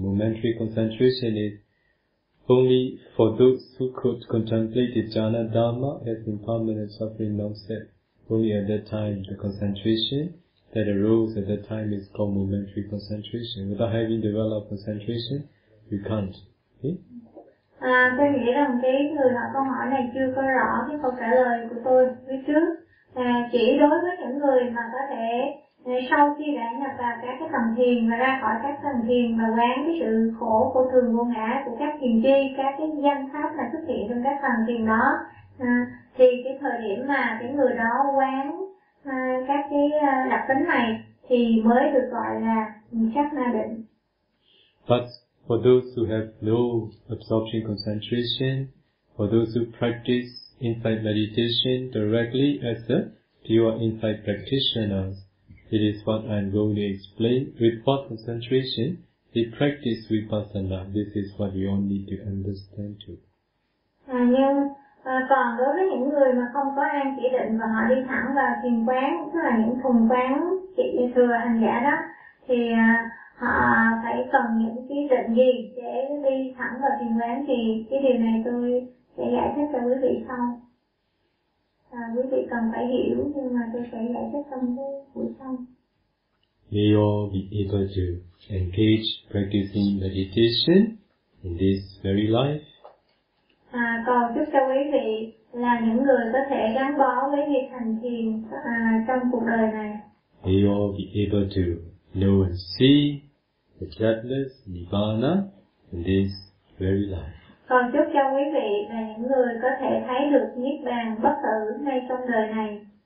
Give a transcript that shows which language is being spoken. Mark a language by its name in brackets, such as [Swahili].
[English] Momentary concentration is only for those who could contemplate the jhana dharma as impermanent suffering non-self. Only at that time the concentration that arose at that time is called momentary concentration. Without having developed concentration, you can't. Okay? [Vietnamese] Tôi nghĩ rằng cái người hỏi câu hỏi này chưa có rõ cái câu trả lời của tôi phía trước. Chỉ đối với những người mà có thể sau khi đã nhập vào các cái tầng thiền và ra khỏi các tầng thiền và quán cái sự khổ của thường vô ngã của các thiền tri, các cái danh pháp là xuất hiện trong các tầng thiền đó, thì cái thời điểm mà cái người đó quán các cái đặc tính này thì mới được gọi là sát na định. [English] But for those who have no absorption concentration, for those who practice insight meditation directly as a pure insight practitioner, it is what I am going to explain. With what concentration they practice vipassana, this is what you all need to understand too. [Vietnamese] Nhưng Còn đối với những người mà không có an chỉ định và họ đi thẳng vào thiền quán, tức là những thùng quán trị thừa hành giả đó, thì họ phải cần những cái định gì để đi thẳng vào thiền quán, thì cái điều này tôi sẽ giải thích cho quý vị sau. Quý vị cần phải hiểu, nhưng mà tôi sẽ giải thích trong cái buổi sau. [English] May you all be able to engage practicing meditation in this very life. [Vietnamese] À, còn chúc cho quý vị là những người có thể gắn bó với việc hành thiền trong cuộc đời này. [English] May you all be able to know and see the jetless nirvana in this very life. [Vietnamese] Còn chúc cho quý vị là những người có thể thấy được niết bàn bất tử ngay trong đời này.